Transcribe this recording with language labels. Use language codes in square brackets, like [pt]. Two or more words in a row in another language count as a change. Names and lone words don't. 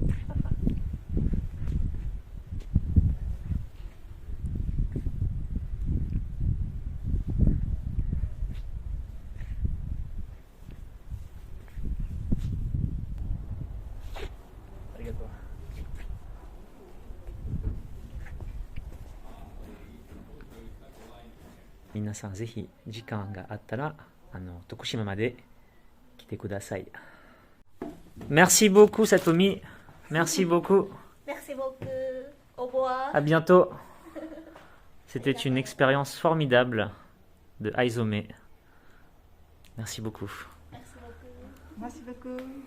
[ja] ありがとう。皆さんぜひ時間があったら徳島まで来てください。 [fr] Merci beaucoup Satomi. Merci beaucoup. Merci beaucoup. Au revoir. À bientôt. C'était une expérience formidable de Aizome. Merci beaucoup. Merci beaucoup. Merci beaucoup.